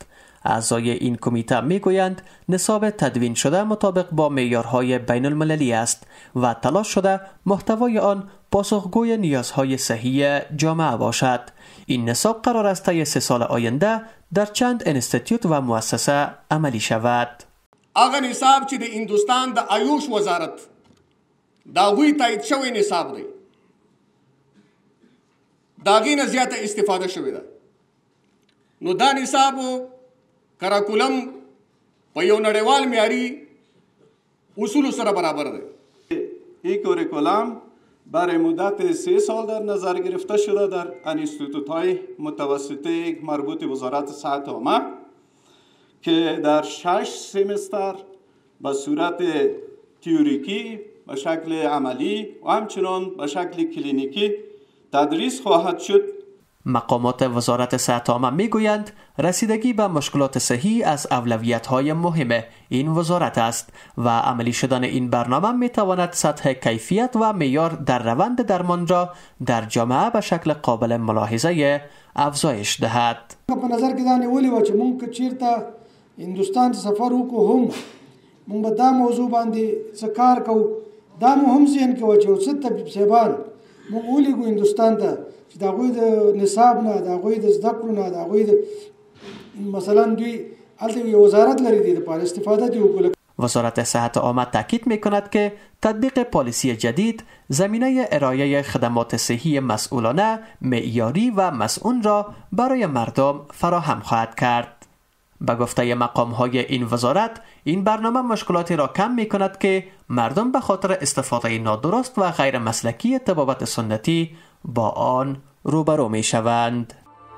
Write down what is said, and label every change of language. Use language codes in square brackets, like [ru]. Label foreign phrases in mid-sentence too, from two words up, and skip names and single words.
[fa] اعضای این کمیته میگویند نصاب تدوین شده مطابق با معیارهای بین المللی است و تلاش شده محتوای آن پاسخگوی نیازهای صحی جامعه باشد. این نصاب قرار است طی 3 سال آینده در چند انستیتیوت و مؤسسه عملی شود. [ps] هغه نصاب چې د هندوستان د آیوش وزارت دا غوی تایید شوی نصاب دی، دا غي نه زیاته استفاده شوې ده. نو دا نصاب کراکولم په یو نړیوال معیاري اصول سره برابر دی. [fa] این کوریکولم برای مدت 3 سال در نظر گرفته شده در انستیتوت‌های متوسطه مربوط وزارت صحت عامه که در 6 سمستر به صورت تئوریکی، به شکل عملی و همچنان به شکل کلینیکی تدریس خواهد شد. مقامات وزارت صحت عامه میگویند رسیدگی به مشکلات صحی از اولویت‌های مهم این وزارت است و عملی شدن این برنامه میتواند سطح کیفیت و معیار در روند درمان را در جامعه به شکل قابل ملاحظه افزایش دهد. [ps] په نظر کې دا نیولې و چې موږ که چیرته هندوستان ته سفر وکړو هم موږ به دا موضوع باندې څه کار کوو. دا مو هم ذهن کې و چې څه طبیب صاحبان موږ ولیږو هندوستان ته چې د هغوی د نصاب نه، د هغوی د زده کړو نه، د هغوی د مثلا دوی هلته یو وزارت لري دې لپاره استفاده دې وکړو. [fa] وزارت صحت عامه تاکید می‌کند که تطبیق پالیسی جدید زمینه ارائه خدمات صحی مسئولانه، معیاری و مسئول را برای مردم فراهم خواهد کرد. به گفته مقام‌های این وزارت، این برنامه مشکلاتی را کم می‌کند که مردم به خاطر استفاده نادرست و غیر مسلکی طبابت سنتی با آن روبرو می‌شوند.